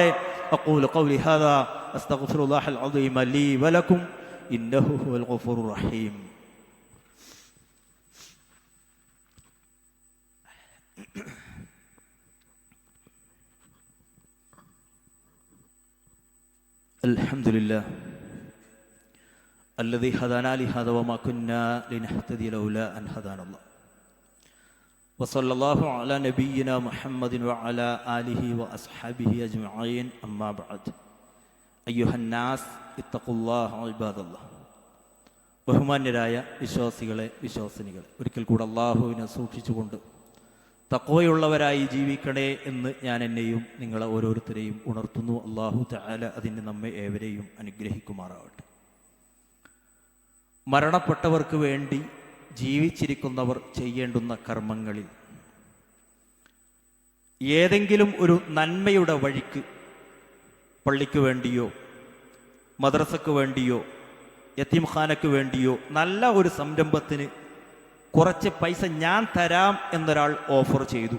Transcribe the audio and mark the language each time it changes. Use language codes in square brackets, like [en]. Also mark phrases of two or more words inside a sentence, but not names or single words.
[ar] أقول قولي هذا أستغفر الله العظيم لي ولكم إنه هو الغفور الرحيم. അൽഹംദുലില്ലാഹ് الذي هدانا لهذا وما كنا لنهتدي لولا أن هدانا الله وصلى الله على نبينا محمد وعلى آله وأصحابه أجمعين أما بعد أيها الناس اتقوا الله عباد الله. [ml] ബഹുമാന്യരായ വിശ്വാസികളെ, വിശ്വാസിനികളെ, ഒരിക്കൽ കൂടെ അള്ളാഹുവിനെ സൂക്ഷിച്ചുകൊണ്ട് തഖ്വയുള്ളവരായി ജീവിക്കണേ എന്ന് ഞാൻ എന്നെയും നിങ്ങളെ ഓരോരുത്തരെയും ഉണർത്തുന്നു. [ar] الله تعالى [ml] അതിന് നമ്മെ ഏവരെയും അനുഗ്രഹിക്കുമാറാവട്ടെ. മരണപ്പെട്ടവർക്ക് വേണ്ടി ജീവിച്ചിരിക്കുന്നവർ ചെയ്യേണ്ടുന്ന കർമ്മങ്ങളിൽ ഏതെങ്കിലും ഒരു നന്മയുടെ വഴിക്ക്, പള്ളിക്ക് വേണ്ടിയോ മദ്രസക്ക് വേണ്ടിയോ യതീംഖാനക്ക് വേണ്ടിയോ നല്ല ഒരു സംരംഭത്തിന് കുറച്ച് പൈസ ഞാൻ തരാം എന്നൊരാൾ ഓഫർ ചെയ്തു.